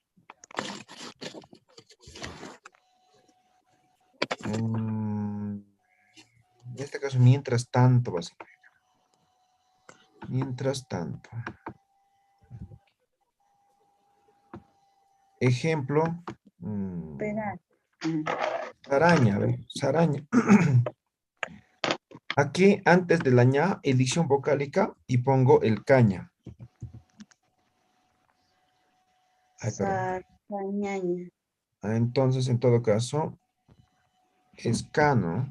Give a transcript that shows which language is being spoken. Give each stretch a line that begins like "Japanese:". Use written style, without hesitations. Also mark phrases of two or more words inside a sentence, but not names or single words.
Spanish: En este caso, mientras tanto, va a significar. Mientras tanto. Ejemplo. Esperar. Saraña, ¿ve? Saraña. Aquí, antes de la ña, edición vocálica y pongo el caña. Ay, perdón. Cañaña. Entonces, en todo caso, es ca, ¿no?